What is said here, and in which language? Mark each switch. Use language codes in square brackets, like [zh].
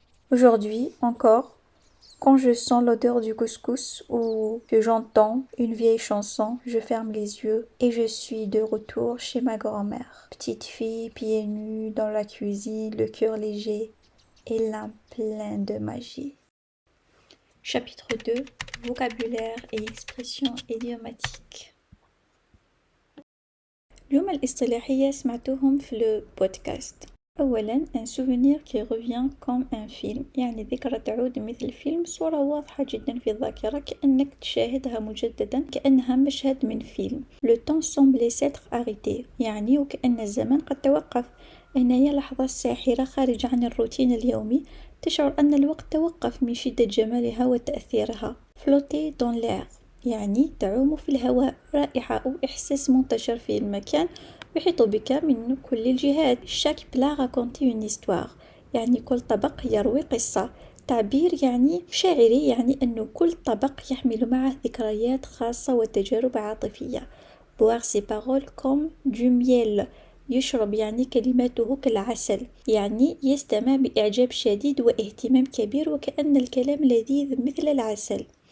[fr] Aujourd'hui encore, quand je sens l'odeur du couscous ou que j'entends une vieille chanson, je ferme les yeux et je suis de retour chez ma grand-mère. Petite fille, pieds nus, dans la cuisine, le cœur léger et l'âme pleine de magie. Chapitre 2. Vocabulaire et expressions idiomatiques. [ar] الجمل الاصطلاحية سمعتوهم في البودكاست. أولاً [fr] un souvenir qui revient comme un film، [ar] يعني ذكرى تعود مثل فيلم، صورة واضحة جدا في الذاكرة كأنك تشاهدها مجددا كأنها مشهد من فيلم. [fr] Le temps semblait s'être arrêté، [ar] يعني وكأن الزمن قد توقف. هنايا لحظة ساحرة خارجة عن الروتين اليومي، تشعر أن الوقت توقف من شدة جمالها وتأثيرها. [fr] Flotter dans l'air، [ar] يعني تعوم في الهواء، رائحة أو إحساس منتشر في المكان يحيط بك من كل الجهات. [fr] chaque plat racontait une histoire، [ar] يعني كل طبق يروي قصة. تعبير يعني شاعري، يعني أن كل طبق يحمل معه ذكريات خاصة وتجارب عاطفية. [fr] boire ses paroles comme du miel، [ar] يشرب يعني كلماته كالعسل، يعني يستمع بإعجاب شديد واهتمام كبير وكأن الكلام لذيذ مثل العسل.